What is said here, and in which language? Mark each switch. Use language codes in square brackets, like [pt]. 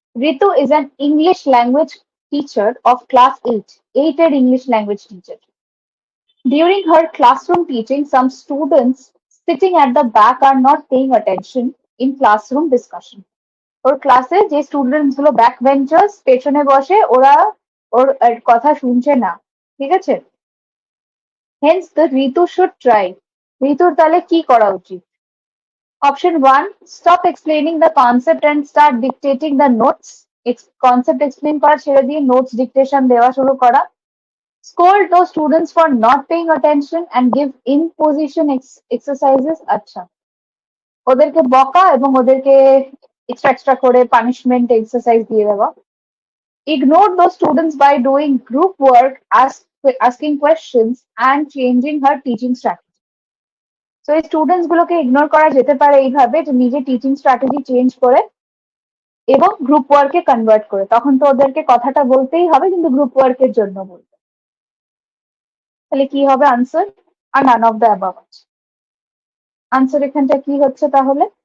[en] Ritu is an English language teacher of class 8। 8 এর English language teacher। During her classroom teaching, some students sitting at the back are not paying attention in classroom discussion। [bn] ওর ক্লাসে যে students গুলো back benchers, পেছনে বসে, ওরা ওর কথা শুনছে না। ঠিক আছে? [en] Hence the Ritu should try. [bn] ঋতুর তাহলে কি করা উচিত? [en] Option 1, stop explaining the concept and start dictating the notes. [bn] Concept explain করা ছেড়ে দিয়ে নোটস ডিকটেশন দেওয়া শুরু করা। [en] Scold those students for not paying attention and give imposition exercises। [bn] আচ্ছা, ওদেরকে বকা এবং ওদেরকে এক্সট্রা এক্সট্রা করে পানিশমেন্ট এক্সারসাইজ দিয়ে দেওয়া। [en] Ignore those students by doing group work, asking questions and changing her teaching strategy। [bn] So এই স্টুডেন্টস গুলোকে ইগনোর করা যেতে পারে এইভাবে যে নিজে টিচিং স্ট্র্যাটেজি চেঞ্জ করে এবং গ্রুপ ওয়ার্কে কনভার্ট করে। তখন তো ওদেরকে কথাটা বলতেই হবে, কিন্তু গ্রুপ ওয়ার্কের জন্য বলতে। তাহলে কি হবে answer? আর none of the above আছে। আনসার এখানটা কি হচ্ছে তাহলে?